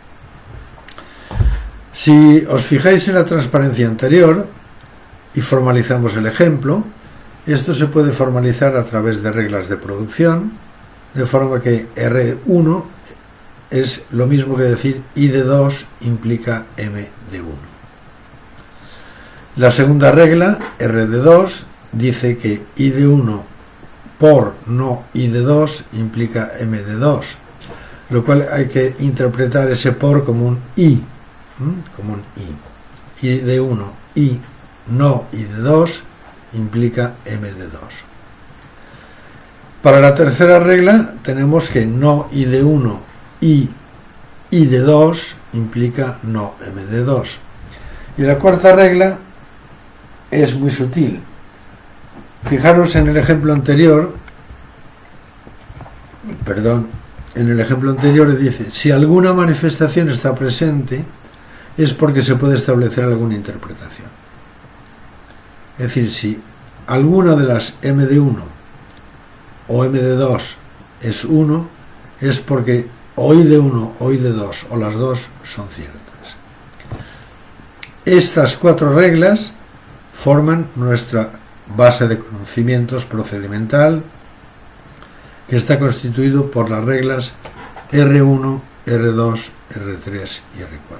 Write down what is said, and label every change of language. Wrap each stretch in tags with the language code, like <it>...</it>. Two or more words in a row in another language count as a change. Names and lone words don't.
<es>Si os fijáis en la transparencia anterior y formalizamos el ejemplo, esto se puede formalizar a través de reglas de producción, de forma que R1 es lo mismo que decir I de 2 implica M de 1. La segunda regla, R de 2, dice que I de 1 por no I de 2 implica M de 2, lo cual hay que interpretar ese por como un I. Como un I. I de 1, I, no I de 2, implica M de 2. Para la tercera regla tenemos que no I de 1, I de 2, implica no M de 2. Y la cuarta regla es muy sutil. Fijaros en el ejemplo anterior, dice, si alguna manifestación está presente, es porque se puede establecer alguna interpretación. Es decir, si alguna de las M de 1 o m de 2 es 1, es porque o i de 1 o i de 2 o las dos son ciertas. Estas 4 reglas forman nuestra base de conocimientos procedimental, que está constituido por las reglas R1, R2, R3 y R4.</es>